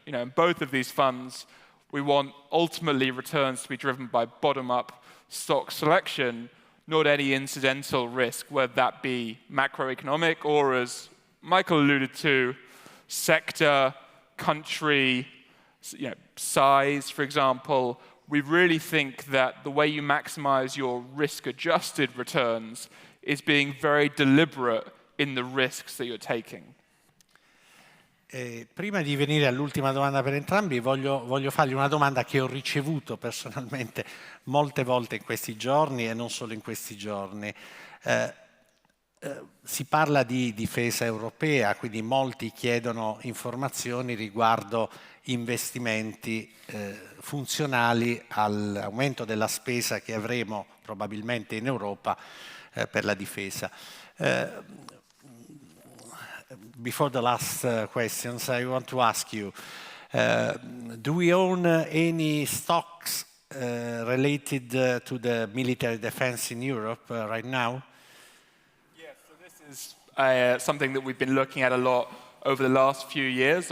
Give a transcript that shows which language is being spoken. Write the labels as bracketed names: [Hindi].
[English] You know, in both of these funds, we want ultimately returns to be driven by bottom-up stock selection, not any incidental risk, whether that be macroeconomic or, as Michael alluded to, sector, country, you know, size, for example. We really think that the way you maximize your risk-adjusted returns is being very deliberate in the risks that you're taking. [Italian] Prima di venire all'ultima domanda per entrambi, voglio fargli una domanda che ho ricevuto personalmente molte volte in questi giorni e non solo in questi giorni. Si parla di difesa europea, quindi molti chiedono informazioni riguardo investimenti funzionali all'aumento della spesa che avremo probabilmente in Europa per la difesa. [English] Before the last questions, I want to ask you, do we own any stocks related to the military defense in Europe right now? Yes, so this is something that we've been looking at a lot over the last few years.